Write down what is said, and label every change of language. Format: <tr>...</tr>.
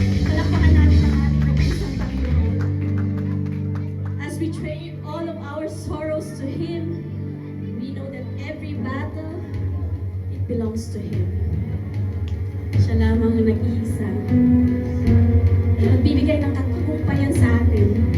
<tl>Palakpakan natin ang ating nag-iisang Panginoon.</tl> <en>As we trade all of our sorrows to Him, we know that every battle, it belongs to Him.</en> <tl>Siya lamang ang nag-iisa. Magbibigay ng katagumpayan sa atin.</tl>